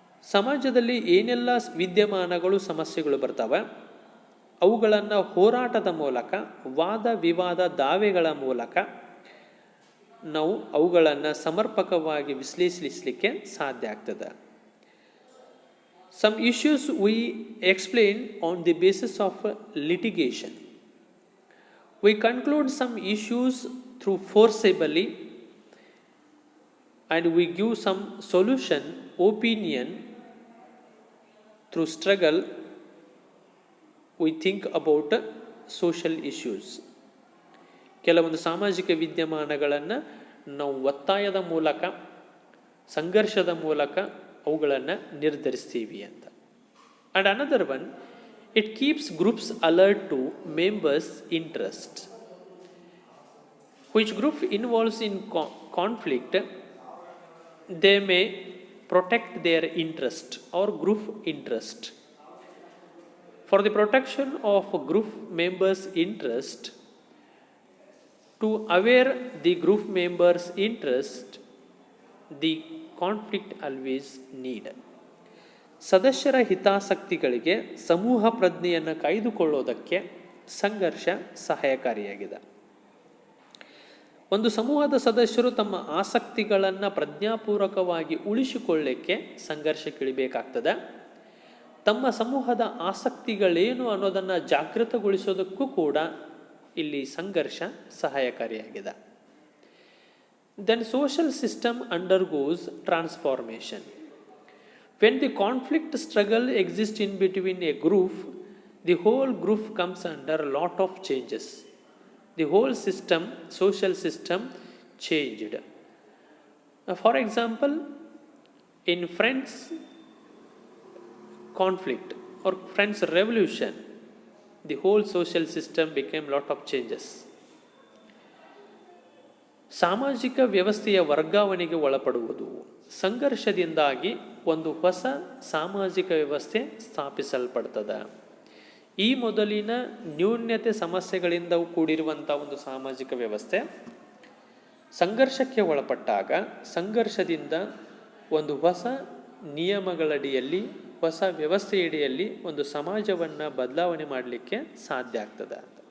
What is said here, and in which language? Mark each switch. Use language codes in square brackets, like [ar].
[kn] ಸಮಾಜದಲ್ಲಿ ಏನೆಲ್ಲ ವಿದ್ಯಮಾನಗಳು, ಸಮಸ್ಯೆಗಳು ಬರ್ತವೆ, ಅವುಗಳನ್ನು ಹೋರಾಟದ ಮೂಲಕ, ವಾದ ವಿವಾದ, ದಾವೆಗಳ ಮೂಲಕ ನಾವು ಅವುಗಳನ್ನು ಸಮರ್ಪಕವಾಗಿ ವಿಶ್ಲೇಷಿಸಲಿಕ್ಕೆ ಸಾಧ್ಯ ಆಗ್ತದೆ. [en] Some issues we explain on the basis of litigation. We conclude some issues through forcibly and we give some solution, opinion through struggle. We think about social issues. [kn] ಕೆಲವೊಂದು ಸಾಮಾಜಿಕ ವಿದ್ಯಮಾನಗಳನ್ನು ನಾವು ಒತ್ತಾಯದ ಮೂಲಕ, ಸಂಘರ್ಷದ ಮೂಲಕ ಅವುಗಳನ್ನು ನಿರ್ಧರಿಸ್ತೀವಿ ಅಂತ. [en] And another one, it keeps groups alert to members' interest. Which group involves in conflict, they may protect their interest or group interest. For the protection of group members' interest, to aware the group members' interest, the conflict always need. [kn] ಸದಸ್ಯರ ಹಿತಾಸಕ್ತಿಗಳಿಗೆ ಸಮೂಹ ಪ್ರಜ್ಞೆಯನ್ನು ಕಾಯ್ದುಕೊಳ್ಳೋದಕ್ಕೆ ಸಂಘರ್ಷ ಸಹಾಯಕಾರಿಯಾಗಿದೆ. ಒಂದು ಸಮೂಹದ ಸದಸ್ಯರು ತಮ್ಮ ಆಸಕ್ತಿಗಳನ್ನು ಪ್ರಜ್ಞಾಪೂರ್ವಕವಾಗಿ ಉಳಿಸಿಕೊಳ್ಳಲಿಕ್ಕೆ ಸಂಘರ್ಷಕ್ಕಿಳಿಬೇಕಾಗ್ತದೆ. ತಮ್ಮ ಸಮೂಹದ ಆಸಕ್ತಿಗಳೇನು ಅನ್ನೋದನ್ನು ಜಾಗೃತಗೊಳಿಸೋದಕ್ಕೂ ಕೂಡ ಇಲ್ಲಿ ಸಂಘರ್ಷ ಸಹಾಯಕಾರಿಯಾಗಿದೆ. [en] Then social system undergoes transformation. When the conflict struggle exist in between a group, the whole group comes under lot of changes. The whole system, social system changed. For example, in French conflict or French revolution, the whole social system became lot of changes. [kn] ಸಾಮಾಜಿಕ ವ್ಯವಸ್ಥೆಯ ವರ್ಗಾವಣೆಗೆ ಒಳಪಡುವುದು. ಸಂಘರ್ಷದಿಂದಾಗಿ ಒಂದು ಹೊಸ ಸಾಮಾಜಿಕ ವ್ಯವಸ್ಥೆ ಸ್ಥಾಪಿಸಲ್ಪಡ್ತದೆ. ಈ ಮೊದಲಿನ ನ್ಯೂನ್ಯತೆ ಸಮಸ್ಯೆಗಳಿಂದ ಕೂಡಿರುವಂಥ ಒಂದು ಸಾಮಾಜಿಕ ವ್ಯವಸ್ಥೆ ಸಂಘರ್ಷಕ್ಕೆ ಒಳಪಟ್ಟಾಗ, ಸಂಘರ್ಷದಿಂದ ಒಂದು ಹೊಸ ನಿಯಮಗಳಡಿಯಲ್ಲಿ, ಹೊಸ ವ್ಯವಸ್ಥೆಯಡಿಯಲ್ಲಿ ಒಂದು ಸಮಾಜವನ್ನು ಬದಲಾವಣೆ ಮಾಡಲಿಕ್ಕೆ ಸಾಧ್ಯ ಆಗ್ತದೆ ಅಂತ.